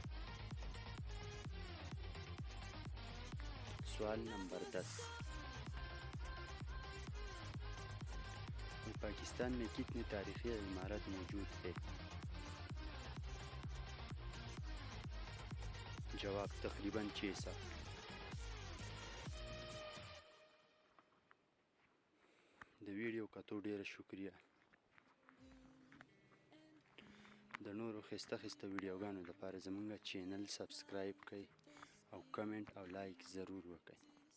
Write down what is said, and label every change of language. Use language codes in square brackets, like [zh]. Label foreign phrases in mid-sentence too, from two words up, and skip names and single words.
[ur] سوال نمبر 10، پاکستان میں کتنی تاریخی عمارت موجود ہے? جواب تقریباً 600. [ps] د ویډیو کتو ډیره شکریه. د نورو خسته ویډیوګانو لپاره زموږ چینل سبسکرایب کړئ او کمنټ او لایک ضرور وکړئ.